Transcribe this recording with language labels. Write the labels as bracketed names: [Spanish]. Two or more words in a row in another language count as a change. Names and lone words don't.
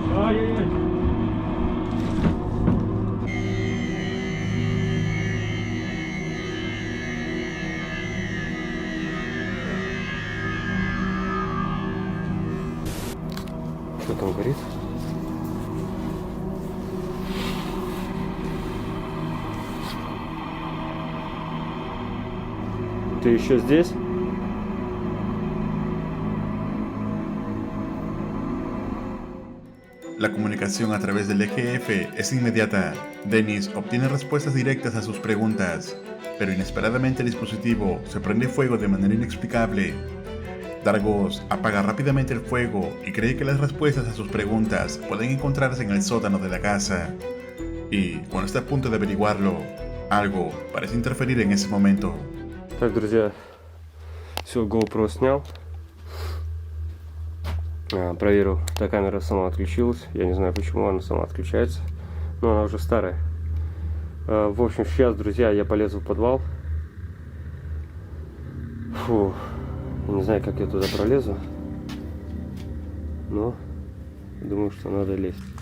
[Russian] Что там горит? Ты еще здесь? [Spanish] La comunicación a través del EGF es inmediata. Dennis obtiene respuestas directas a sus preguntas, pero inesperadamente el dispositivo se prende fuego de manera inexplicable. Dargos apaga rápidamente el fuego y cree que las respuestas a sus preguntas pueden encontrarse en el sótano de la casa. Y cuando está a punto de averiguarlo, algo parece interferir en ese momento. [Russian] Так, друзья, все, GoPro снял. Проверил, эта камера сама отключилась. Я не знаю, почему она сама отключается, но она уже старая. В общем, сейчас, друзья, я полезу в подвал. Фу, я не знаю, как я туда пролезу, но думаю, что надо лезть.